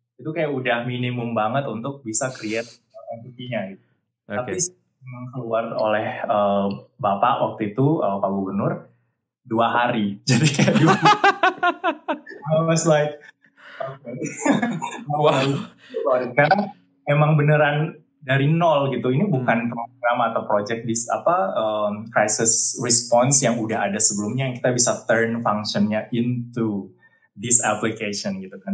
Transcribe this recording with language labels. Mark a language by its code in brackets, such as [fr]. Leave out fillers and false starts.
[id] Itu kayak udah minimum banget untuk bisa create MVP-nya gitu. Okay. Tapi keluar oleh Bapak waktu itu, Pak Gubernur, 2 hari. Jadi kayak [en] I was like, okay. Wow. [id] Karena emang beneran dari nol gitu. Ini bukan program atau project crisis response yang udah ada sebelumnya yang kita bisa turn functionnya [en] into this application [id] gitu kan.